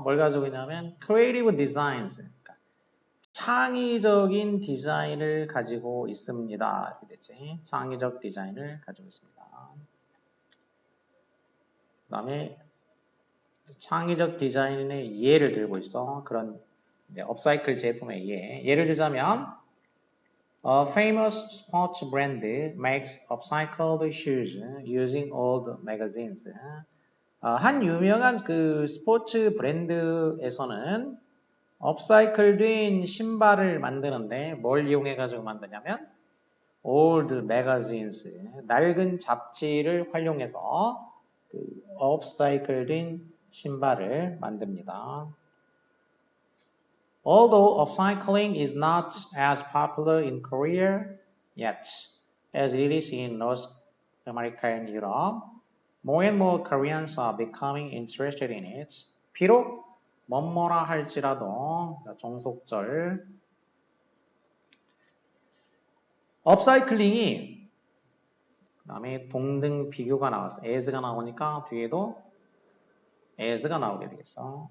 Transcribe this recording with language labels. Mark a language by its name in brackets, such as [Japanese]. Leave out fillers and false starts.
[Korean] 뭘 가지고 있냐면 creative designs, 그러니까 창의적인 디자인을 가지고 있습니다. 이렇게 됐지. 창의적 디자인을 가지고 있습니다. 그 다음에 창의적 디자인의 예를 들고 있어. [English] 그런 업사이클 제품의 예를 들자면 A famous sports brand makes upcycled shoes using old magazines. [Korean] 한 유명한 그 스포츠 브랜드에서는 업사이클된 신발을 만드는데 뭘 이용해 가지고 만드냐면 old magazines, 낡은 잡지를 활용해서 그 업사이클된 신발을 만듭니다. [English] Although upcycling is not as popular in Korea yet as it is in North America and Europe, more and more Koreans are becoming interested in it. [Korean] 비록 뭐뭐라 할지라도 종속절 업사이클링이 그 다음에 동등 비교가 나왔어. as가 나오니까 뒤에도 as가 나오게 되겠어.